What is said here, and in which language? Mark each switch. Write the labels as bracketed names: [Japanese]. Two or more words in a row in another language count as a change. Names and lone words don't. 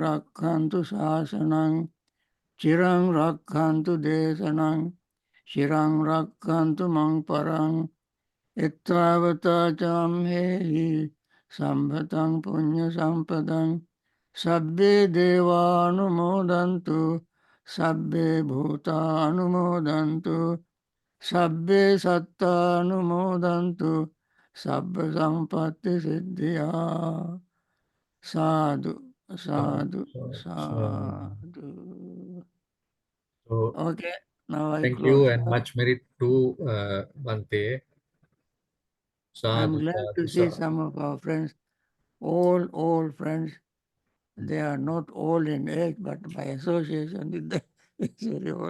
[Pali] rakhantu sasanang chirang rakhantu desanang chirang rakhantu mang parang ittavata cham hehi sambhatang punya sampadang sabbe deva anumodantu sabbe bhuta anumodantu sabbe satta anumodantu sabba sampatti siddhya. Sadhu, sadhu, sadhu. [English] So Okay, now I thank you close. and much merit to Bante. I'm Sadhu, glad sadhu, to see sadhu. some of our friends, all friends. They are not all in age, but by association with them, it's very old.